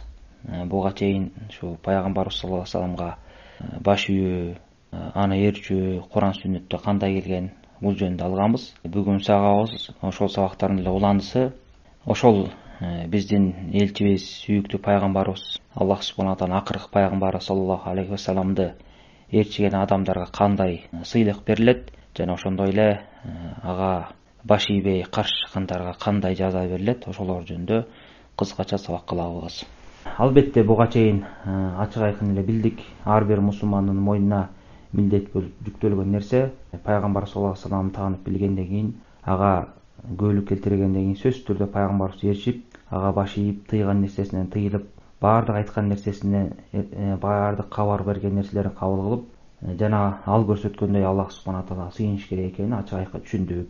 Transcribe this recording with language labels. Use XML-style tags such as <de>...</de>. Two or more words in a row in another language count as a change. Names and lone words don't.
<ky>Буга чейин ушу пайгамбарыбыз</ky> <ar>صلى الله عليه وسلم</ar> <ky>баш ийүү, аны ээрчүү, Куран сүннөттө кандай келген бул жөнүндө алганбыз. Бүгүн сабагыбыз ошол сабактардын эле уландысы. Ошол биздин элчибиз, сүйүктүү пайгамбарыбыз</ky> <ar>الله سبحانه وتعالى</ar> <ky>акыркы пайгамбары</ky> <ar>صلى الله عليه وسلم</ar> <ky>ээрчиген адамдарга кандай сыйлык берилет жана ошондой эле ага баш ийбей каршы чыккандарга кандай жаза берилет, ошолор жөнүндө кыскача сабак кылабыз. Албетте буга чейин ачык айкын эле билдик, ар бир мусулмандын мойнуна милдет болуп жүктөлгөн нерсе пайгамбар</ky> <ar>صلى الله عليه وسلم</ar> <ky>таанып билгенден кийин, ага көөлүк келтиргенден кийин сөзсүз түрдө пайгамбарыбыз ээрчип, ага баш ийип, тыйган нерсесинен тыйылып, баардык айткан нерсесине баардык кабар берген нерселерин кабыл кылып, жана ал көрсөткөндөй</ky> <ar>الله سبحانه تعالى</ar> <ky>сыйыныш керек экенин ачык айкын түшүндүк.</ky>